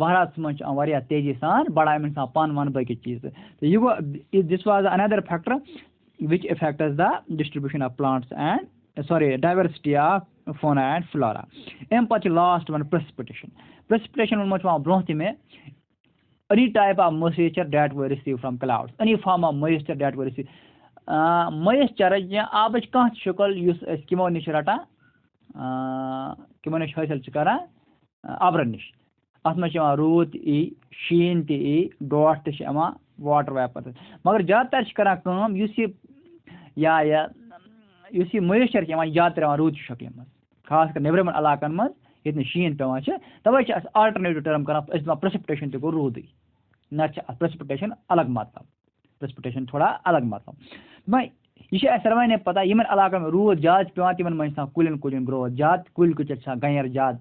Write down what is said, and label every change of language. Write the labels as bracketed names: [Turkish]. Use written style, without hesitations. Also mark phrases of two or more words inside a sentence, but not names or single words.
[Kashmiri] وَہراتَس منٛز چھِ یِم واریاہ تیزی سان بَڑان یِمَن چھِ آسان پَن وَن باقٕے چیٖز تہٕ یہِ گوٚو [English] this was another factor which affects the distribution of plants and diversity of fauna and flora [Kashmiri] اَمہِ پَتہٕ چھِ [English] last one [Kashmiri] پرٛسپِٹیشن ووٚنمُت چھُ یِوان برٛونٛہہ تہِ مےٚ [English] any type of moisture that we receive from clouds any form of moisture that we receive moisture [Kashmiri] یا آبٕچ کانٛہہ تہِ شکل یُس أسۍ کِمو نِش رَٹان کِمو نِش حٲصِل چھِ کران اَبرَن نِش اَتھ منٛز چھِ یِوان روٗد تہِ یی شیٖن تہِ یی ڈوٹھ تہِ چھِ یِوان [English] water vapour [Kashmiri] مگر زیادٕ تر چھِ کران کٲم یُس یہِ مویسچر چھِ یِوان زیادٕ تر یِوان روٗدٕ شکلہِ منٛز خاص کر نیبرِمٮ۪ن علاقن منٛز ییٚتہِ نہٕ شیٖن پیٚوان چھِ تَوے چھِ اَسہِ [English] alternative term [Kashmiri] کران أسۍ دَپان پرٛسپِٹیشن تہِ گوٚو روٗدٕے نتہٕ چھِ اَتھ پرٛسپِٹیشن الگ مطلب پرٛسپِٹیشن تھوڑا الگ مطلب یہِ چھِ اَسہِ سارنٕے پتہ یِمن علاقن منٛز روٗد زیادٕ چھِ پیٚوان تِمن منٛز چھِ آسان کُلٮ۪ن گرٛوتھ زیادٕ کُلۍ کُچٮ۪ن چھِ آسان گنٮ۪ر زیادٕ